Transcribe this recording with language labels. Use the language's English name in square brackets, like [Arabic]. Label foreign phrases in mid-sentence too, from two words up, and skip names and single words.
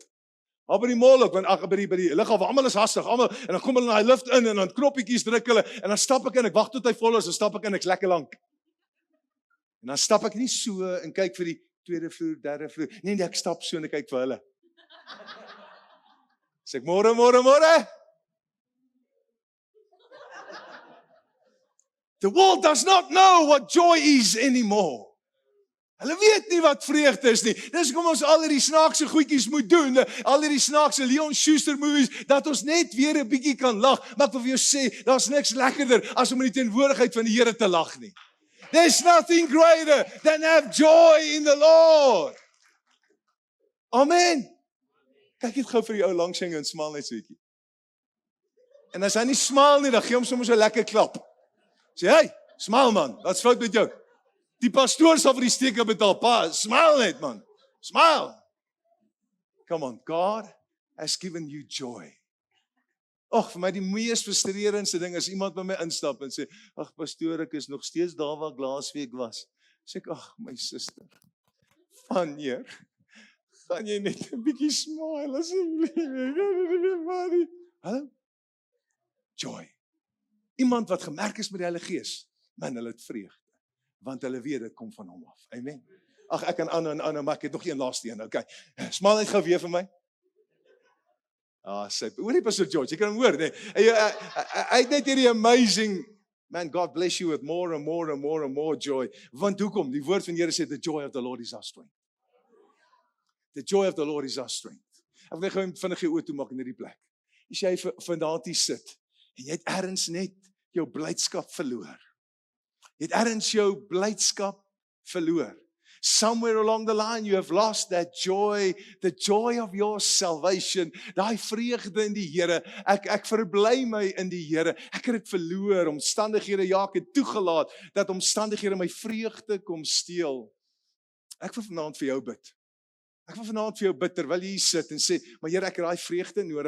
[Afrikaans] Maar by die mall ook, want by die lughawe, almal is hastig, almal, en dan kom hulle in daai lift in, en dan knoppietjies druk hulle, en dan stap ek in, ek wag tot hy vol is, en stap ek in, ek's lekker lank. En dan stap ek nie so, en kyk vir die tweede vloer, derde vloer, nee, ek stap so, en ek kyk vir hulle. Sê ek, môre. [English] The world does not know what joy is anymore. [Afrikaans] Hulle weet nie wat vreugde is nie. Dis hoekom ons al hierdie snaakse goedjies moet doen, al hierdie snaakse Leon Schuster movies, dat ons net weer 'n bietjie kan lag. Maar ek wil vir jou sê, daar's niks lekkerder as om in die teenwoordigheid van die Here te lag nie. [English] There's nothing greater than have joy in the Lord. [Afrikaans] Amen. Kyk net gou vir die ou langs jou en smaal net so bietjie. En as hy nie smaal nie, dan gee hom soms 'n lekker klap. Sê, hey, smaal man, wat's fout met jou? Die pastoor sal vir die steke betaal. Pa, smile net man. Smile. [English] Come on, God has given you joy. [Afrikaans] Ag, vir my die mees frustrerendste ding is iemand by my instap en sê, ag pastoor, ek is nog steeds daar waar ek laasweek was. Sê ek, ag my suster. Vanneer gaan jy net 'n bietjie smile asseblief. Hallo? Joy. Iemand wat gemerk is met die Heilige Gees, man, hulle het vreugde. Want hulle weet dit kom van hom af. Amen. Ag, ek kan aan, maar ek het nog een laaste een. Okay. Smaal net gou weer vir my. Sê, hoor nie Pastor George, jy kan hom hoor, nee. Hy het net hierdie [English] amazing, man, God bless you with more and more joy. [Afrikaans] Want hoekom? Die woord van die Here sê, [English] the joy of the Lord is our strength. The joy of the Lord is our strength. [Afrikaans] Ek wil gou vinnig jou oë toemaak in hierdie plek. As jy vandag hier sit, en jy het ergens net jou blydskap verloor. Jy het ergens jou blydskap verloor. [English] Somewhere along the line you have lost that joy, the joy of your salvation, [Afrikaans] daai vreugde in die Here. Ek verbly my in die Here. Ek het dit verloor, omstandighede, ja, ek het toegelaat dat omstandighede my vreugde kom steel. Ek wil vanaand vir jou bid. Ek wil vanaand vir jou bid terwyl jy hier sit en sê, maar Here, ek het daai vreugde nodig.